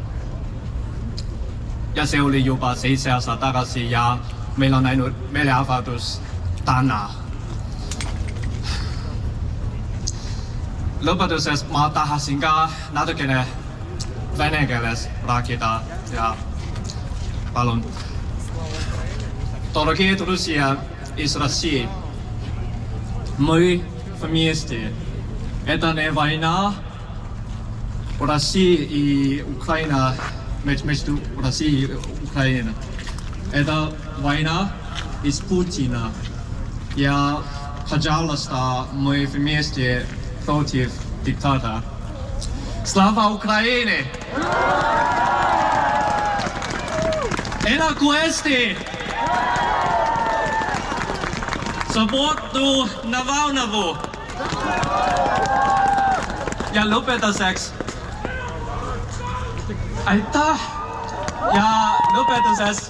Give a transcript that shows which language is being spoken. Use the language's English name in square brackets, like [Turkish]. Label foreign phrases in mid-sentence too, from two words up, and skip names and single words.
[Estonian] Ja see oli juba 7 aastat tagasi ja meil on ainult meeleavaldus täna. Lõpetuseks ma tahasin ka natukene vene keeles rääkida ja palun. [Russian] Дорогие друзья из России, мы вместе. Это не война России и Украина, между Россией и Украиной. Это война из Путина. Я, пожалуйста, мы вместе против диктатора. Слава Украине! [Estonian] Elagu Eesti! [Russian] Свободу Navalnõu! [Estonian] Ja lõpetuseks. Aitäh! Ja lõpetuseks.